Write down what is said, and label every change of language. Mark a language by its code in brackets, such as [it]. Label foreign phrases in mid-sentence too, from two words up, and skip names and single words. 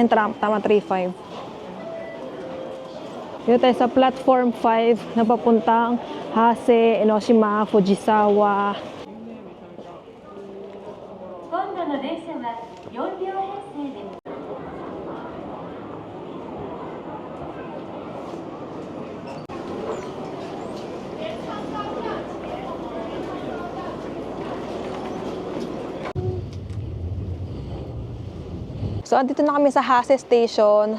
[tl] Ayun, tama, 3-5. Dito tayo sa platform 5 na papuntang Hase, Enoshima, Fujisawa. [ja] 今度の電車は4両編成です。 [tl] So, andito na kami sa Hase Station.